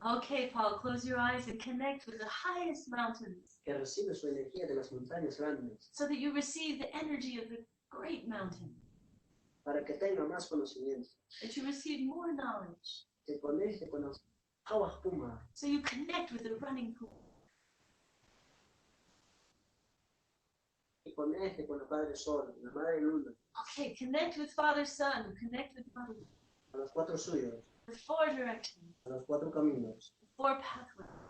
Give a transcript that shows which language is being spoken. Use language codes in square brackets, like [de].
[en] Okay, Paul, close your eyes and connect with the highest mountains. [es] Que recibe su energía de las montañas grandes. [en] So that you receive the energy of the great mountain. [es] Para que tenga más conocimiento. [en] That you receive more knowledge. [es] Se conecte con las aguas espuma. [en] So you connect with the running pool. [es] Y conecte con el Padre Sol, la Madre Luna. [en] Okay, connect with Father Sun, connect with Mother. [es] A los 4 suyos. [en] The 4 directions. [es] A los 4 caminos. [en] The 4 pathways.